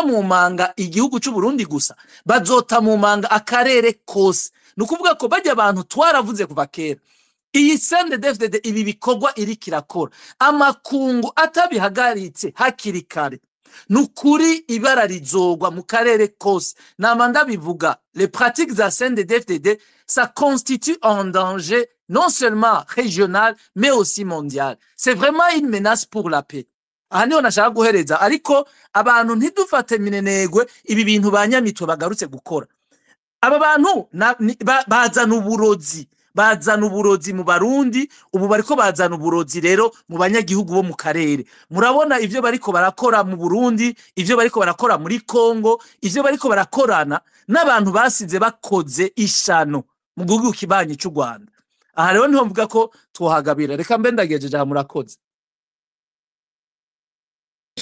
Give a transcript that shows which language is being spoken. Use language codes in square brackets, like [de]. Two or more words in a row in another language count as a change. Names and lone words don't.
[rn] mu manga igihugu cy'u Burundi gusa bazota mu manga akarere kose nukuvuga ko bajya abantu twaravuze kuva kera iyi CNDD-FDD ibi bikorwa iri kirakora amakungu atabihagaritse hakiri kare nukuri ibara rizogwa mu karere kose namanda bivuga [fr] les pratiques [rn] za CNDD-FDD [fr] ça constitue un danger non seulement régional mais aussi mondial c'est vraiment une menace pour la paix [rn] ahaniho nashaka guhereza ariko abantu ntidufate minenegwe ibi bintu banyamitwe bagarutse gukora aba bantu bazana uburozi mu Barundi ubu bariko bazana uburozi rero mu banyagihugu bo mu karere murabona ivyo bariko barakora mu Burundi ivyo bariko barakora muri Kongo ivyo bariko barakorana n'abantu basize bakoze ishano mu gihugu kibanyi cy'u Rwanda aha rero niho mvuga ko twohagabira reka mbe ndagejeje aha murakoze